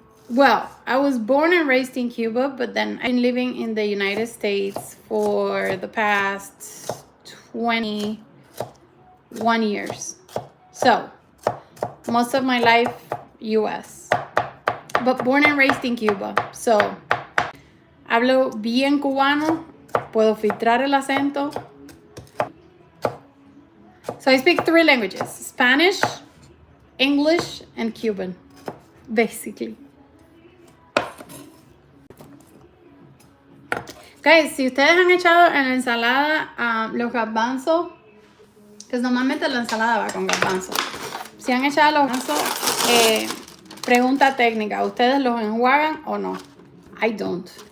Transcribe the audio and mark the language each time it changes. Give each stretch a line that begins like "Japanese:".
English: Well, I was born and raised in Cuba, but then I've been living in the United States for the past 21 years. So, most of my life, US. But born and raised in Cuba.
Spanish: So, hablo bien cubano, puedo filtrar el acento.
English: So I speak 3 languages: Spanish, English, and Cuban, basically.
Spanish: Guys, si ustedes han echado en la ensalada los garbanzos, que normalmente la ensalada va con garbanzos. Si han echado los garbanzos, pregunta técnica, ¿ustedes los enjuagan o no?
English: I don't.